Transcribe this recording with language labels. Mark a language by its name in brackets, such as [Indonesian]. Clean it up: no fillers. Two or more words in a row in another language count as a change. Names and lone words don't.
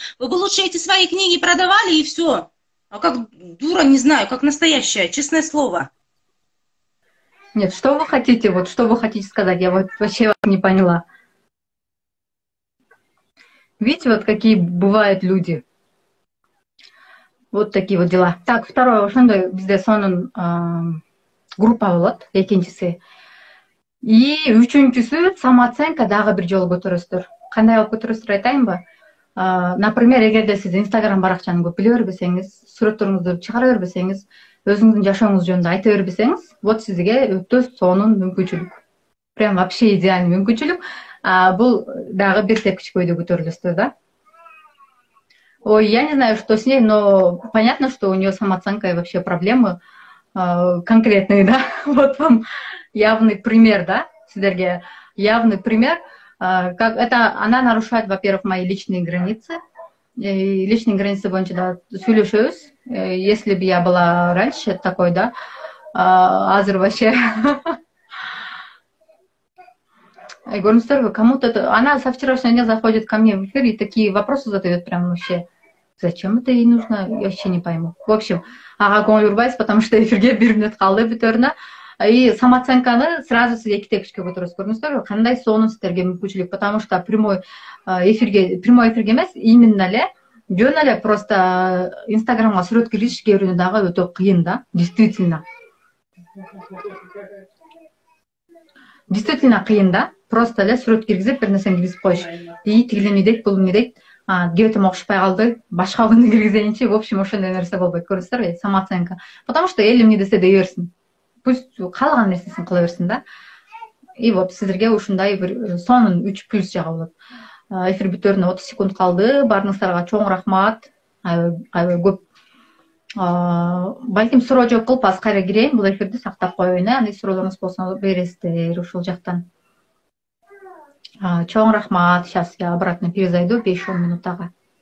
[Russian] Вы бы лучше эти свои книги продавали и все. А как дура, не знаю, как настоящая, честное слово. Нет, что вы хотите, вот что вы хотите сказать? Я вот вообще вас не поняла. Видите, вот какие бывают люди. Вот такие вот дела. Так, второе, [Kyrgyz] ошондой бизде сонун группа болот, экинчиси. И үчүнчүсү самооценка дагы бир жолу көтөрөсүздөр. Кандай алып көтөрөсүздөр айтайынбы? Например, эгерде сиз Инстаграм баракчаны көп биле бербесеңиз, сүрөттөрүңүздү чыгара бербесеңиз, өзүңүздүн жашооңуз жөнүндө айта бербесеңиз, вот сизге өтө сонун мүмкүнчүлүк. [Russian] Прям вообще идеальный [Kyrgyz] мүмкүнчүлүк. Бул дагы бир тепкичкөйдө көтөрүлөсүздөр, да? [Russian] Ой, я не знаю, что с ней, но понятно, что у нее самооценка и вообще проблемы конкретные, да? Вот вам явный пример, да, сиздерге явный пример, как это она нарушает, во-первых, мои личные границы. И личные границы [Kyrgyz] боюнча да сүйлөшөбүз. [Russian] Если бы я была раньше такой, да, азыр вообще. Көрүңүздөрбү, кому-то она со вчерашнего дня заходит ко мне в эфир и такие вопросы задает прям вообще. Зачем это ей нужно? Я вообще не пойму. В общем, ага, [Kyrgyz] көңүл бурбайсыз, [Russian] потому что [Kyrgyz] эфирге 1 минут калды бүтөрүнө. И самооценканы сразу сиз эки тепкичке көтөрөсүз. Көрдүңүздөрбү, кандай сонун сиздерге мүмкүнчүлүк, [Russian] потому что прямой эфирге [Kyrgyz] эмес, именно эле жөн эле просто Инстаграмга сүрөт киргизиш кээ бирөөнү дагы өтө кыйын, да, действительно. Действительно кыйын, да, просто эле сүрөт киргизип бир нерсени киргизип коюш. И тигил эмне дейт, бул эмне дейт, кебетим окшопой калды, башка күнү киргизейинчи, [Russian] в общем, [Kyrgyz] ошондой нерсе болбойт, көрдүңүздөрбү, самооценка. [Russian] Потому что [Kyrgyz] эл эмне десе дей берсин. Пусть каалаган нерсесин кыла берсин, да. [Russian] и вот [Kyrgyz] сиздерге ушундай бир сонун 3 плюс жагы болот. Эфир бүтөрүнө 30 секунд калды. Баарыңыздарга чоң рахмат. Аябай көп балким суроо жооп кылып азыр кайра кирейин, бул эфирди сактап коеюн. Андай суроолоруңуз болсо бересиздер ушул жактан. Чоң рахмат. [Russian] Сейчас я обратно перезайду 5-10 минут ага.